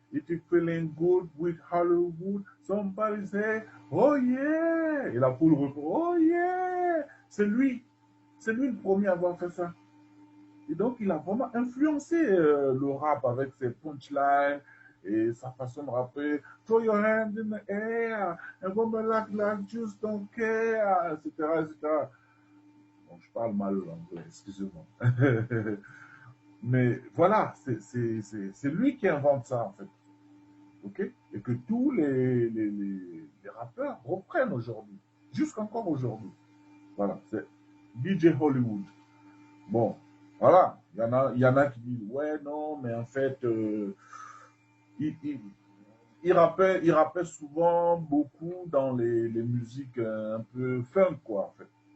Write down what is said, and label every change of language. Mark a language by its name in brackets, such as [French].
[English] If you're feeling good with Hollywood, somebody say, oh yeah! [French] Et la foule répond, [English] oh yeah! [French] C'est lui le premier à avoir fait ça. Et donc, il a vraiment influencé le rap avec ses punchlines et sa façon de rapper. [English] Throw your hands in the air, and woman like just don't care, etc., etc. [French] Bon, je parle mal l'anglais, excusez-moi. Mais voilà, c'est lui qui invente ça, en fait. OK? Et que tous les rappeurs reprennent aujourd'hui, jusqu'encore aujourd'hui. Voilà, c'est DJ Hollywood. Bon, voilà, il y en a qui disent, ouais, non, mais en fait, il rappait souvent beaucoup dans les musiques un peu funk, quoi, en fait.